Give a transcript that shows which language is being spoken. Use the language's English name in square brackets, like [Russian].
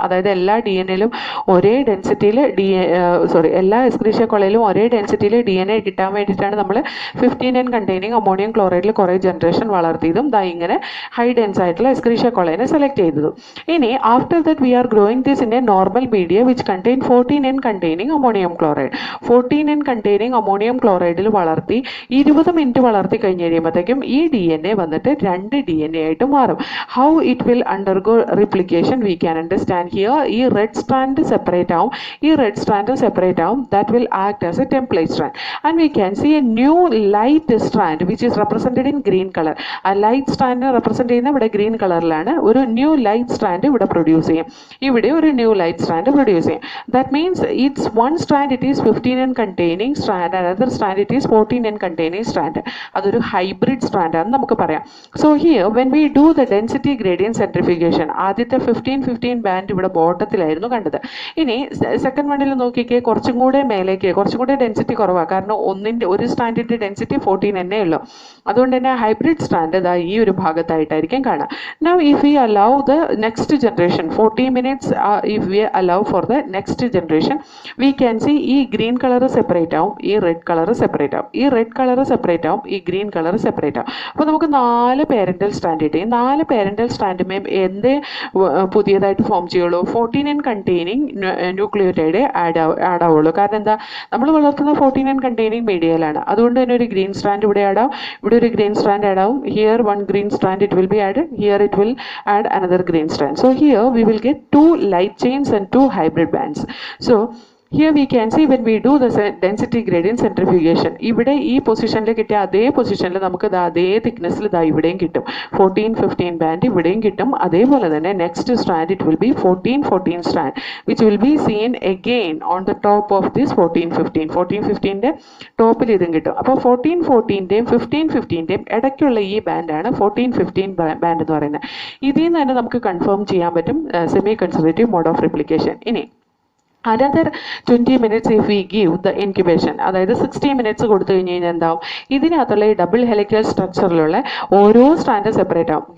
[Malayalam] അതായത് എല്ലാ DNAയിലും ഒരേ ഡെൻസിറ്റിയിൽ എല്ലാ എസ്ക്രീഷ്യ കൊളയിലും ഒരേ ഡെൻസിറ്റിയിൽ DNA കിട്ടാൻ വേണ്ടിയിട്ടാണ് നമ്മൾ 15N കണ്ടെയ്നിങ് അമോണിയം ക്ലോറൈഡിൽ കുറേ ജനറേഷൻ വളർത്തിയതും ഇങ്ങനെ ഹൈ ഡെൻസ് ആയിട്ടുള്ള എസ്ക്രീഷ്യ കൊളയിനെ സെലക്ട് ചെയ്തതും. [English] ഇനി after that we are growing this in a normal media which contain 14N containing ammonium chloride. [Malayalam] 14N containing ammonium ക്ലോറൈഡിൽ വളർത്തി 20 മിനിറ്റ് വളർത്തി കഴിഞ്ഞ് കഴിയുമ്പോഴത്തേക്കും ഈ DNA വന്നിട്ട് രണ്ട് DNA ആയിട്ട് മാറും. [English] How it will undergo replication we can understand here. [Malayalam] ഈ റെഡ് സ്ട്രാൻഡ് സെപ്പറേറ്റ് ആവും, ഈ റെഡ് സ്ട്രാൻഡ് സെപ്പറേറ്റ് ആവും. [English] That will act as a template strand and we can see a new light strand which is represented in green color. [Malayalam] ആ light strand represent ചെയ്യുന്ന ഇവിടെ green കളറിലാണ്. ഒരു new light strand ഇവിടെ produce ചെയ്യും, ഇവിടെ ഒരു ന്യൂ ലൈറ്റ് സ്ട്രാൻഡ് പ്രൊഡ്യൂസ് ചെയ്യും. [English] That means it's one strand it is 15N containing strand, another strand it is 14N containing strand. [Malayalam] അതൊരു ഹൈബ്രിഡ് സ്ട്രാൻഡ് ആണെന്ന് നമുക്ക് പറയാം. [English] So here when we do the density gradient centrifugation, [Malayalam] ആദ്യത്തെ 15 band ഇവിടെ ബോട്ടത്തിലായിരുന്നു കണ്ടത്. ഇനി second വണ്ണിൽ നോക്കിക്കേ, കുറച്ചും കൂടെ മേലേക്ക്, കുറച്ചും കൂടെ ഡെൻസിറ്റി കുറവാണ്. കാരണം ഒരു സ്ട്രാൻഡിന്റെ ഡെൻസിറ്റി 14N ഉള്ളൂ. അതുകൊണ്ട് തന്നെ ഹൈബ്രിഡ് സ്ട്രാൻഡ് ഇതാ ഈ ഒരു ഭാഗത്തായിട്ടായിരിക്കും കാണാം. [English] Now if we allow the next generation 40 minutes, if we allow for the next generation, we can see [Malayalam] ഈ ഗ്രീൻ കളർ സെപ്പറേറ്റ് ആവും, ഈ റെഡ് കളർ സെപ്പറേറ്റ് ആവും, ഈ റെഡ് കളർ സെപ്പറേറ്റ് ആവും, ഈ ഗ്രീൻ കളർ സെപ്പറേറ്റ് ആവും. അപ്പോൾ നമുക്ക് 4 പേരന്റൽ സ്ട്രാൻഡ് കിട്ടി. ഈ 4 പേരന്റൽ സ്ട്രാൻഡുമേ എന്തേ പുതിയതായിട്ട് ഫോം ചെയ്യുള്ളൂ? 14N കണ്ടെയ്നിങ് ന്യൂക്ലിയോടൈഡ് ആഡ് ആവുള്ളൂ. കാരണം എന്താ, നമ്മൾ വളർത്തുന്ന 14N കണ്ടെയ്നിങ് മീഡിയയിലാണ്. അതുകൊണ്ട് തന്നെ ഒരു ഗ്രീൻ സ്ട്രാൻഡ് ഇവിടെ ആഡ് ആവും, ഇവിടെ ഒരു ഗ്രീൻ സ്ട്രാൻഡ് ആഡ് ആവും. [English] Here one green strand it will be added, here it will add another green strand. So here we will get 2 light chains and 2 hybrid bands. So here we can see when we do the density gradient centrifugation, [Malayalam] ഇവിടെ ഈ പൊസിഷനിൽ കിട്ടിയ അതേ പൊസിഷനിൽ നമുക്ക് അതേ തിക്നെസ്സിൽ ഇവിടെയും കിട്ടും. 14-15 ബാൻഡ് ഇവിടെയും കിട്ടും. അതേപോലെ തന്നെ next strand [English] it will be 14 strand which will be seen again on the top of this [Malayalam] 14-15ന്റെ ടോപ്പിൽ ഇതും കിട്ടും. അപ്പോൾ 14-14ന്റെയും 15-15ന്റെയും ഇടയ്ക്കുള്ള ഈ ബാൻഡാണ് 14-15 ബാൻഡ് എന്ന് പറയുന്നത്. ഇതിൽ നിന്ന് തന്നെ നമുക്ക് കൺഫേം ചെയ്യാൻ പറ്റും semi conservative mode of replication. ഇനി [English] another 20 minutes if we give the incubation, [Malayalam] അതായത് 60 minutes കൊടുത്തു കഴിഞ്ഞ് കഴിഞ്ഞാൽ എന്താവും, ഇതിനകത്തുള്ള ഈ ഡബിൾ ഹെലിക്കൽ സ്ട്രക്ചറിലുള്ള ഓരോ സ്ട്രാൻഡ് സെപ്പറേറ്റ് ആവും.